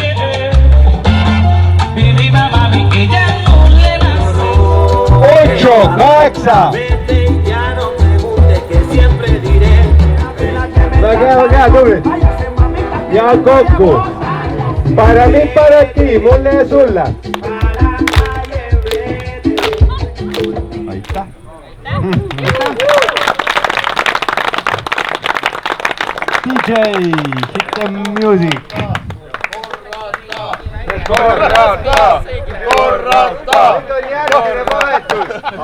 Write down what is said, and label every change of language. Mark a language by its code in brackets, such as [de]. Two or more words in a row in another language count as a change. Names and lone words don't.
[et] 8, 8. Väga, tubli. Ja kokku. [es] Para mí, para ti, [et] mulle ja sulle. [en] DJ, hit the music. [et] Korrata! Korrata! Nüüd on järgmine vahetus.